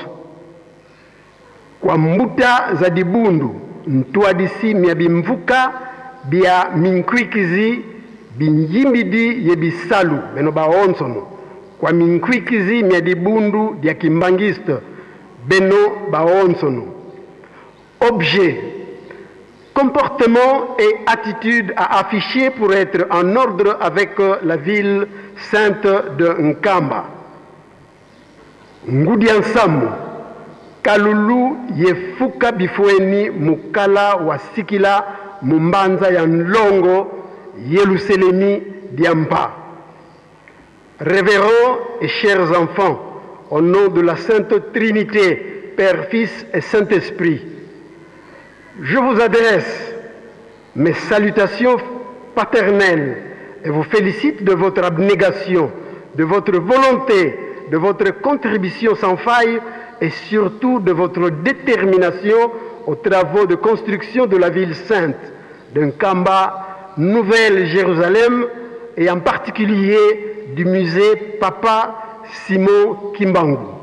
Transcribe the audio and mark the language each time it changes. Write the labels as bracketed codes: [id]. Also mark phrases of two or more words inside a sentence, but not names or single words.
[kg] Kwa mbuta za dibundu ntuadisi myabimvuka bya minkwikizi binjimbidi ye bisalu beno ba onsono. Kwa minkwikizi mya dibundu dia kimbangiste beno baonsono. [fr] Objet, comportement et attitude à afficher pour être en ordre avec la ville sainte de Nkamba. [kg] Ngudiansamu, kalulu yefuka bifueni mukala wasikila mumbanza ya nlongo Yerusalemi diampa. [fr] Révérends et chers enfants, au nom de la Sainte Trinité, Père, Fils et Saint-Esprit, je vous adresse mes salutations paternelles et vous félicite de votre abnégation, de votre volonté, de votre contribution sans faille et surtout de votre détermination aux travaux de construction de la ville sainte, d'Nkamba, Nouvelle-Jérusalem et en particulier du musée Papa Simon Kimbangu.